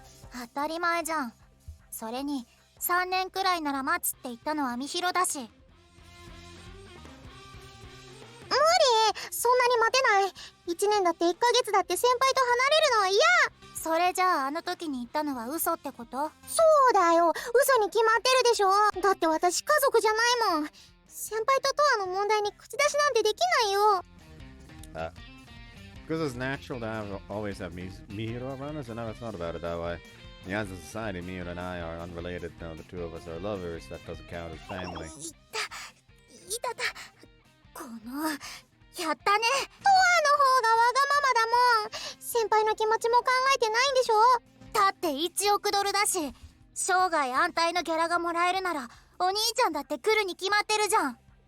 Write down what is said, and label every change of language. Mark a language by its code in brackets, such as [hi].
[ja] 当たり前じゃん。それに3年くらいなら待つって言ったのはみひろだし。無理、そんなに待てない。 1年だって1ヶ月だって先輩と離れるのは嫌。それじゃああの時に言ったのは嘘ってこと？そうだよ、嘘に決まってるでしょ。だって私家族じゃないもん。先輩とトアの問題に口出しなんてできないよ。 [en] Because it's natural to always have Mihiro around us, and never thought about it that way. In the eyes of society, Mihiro and I are unrelated. No, the two of us are lovers. That doesn't count as family. [ja] いたた、このやったね。トアの方がわがままだもん。先輩の気持ちも考えてないんでしょ。だって1億ドルだし、生涯安泰のギャラがもらえるならお兄ちゃんだって来るに決まってるじゃん。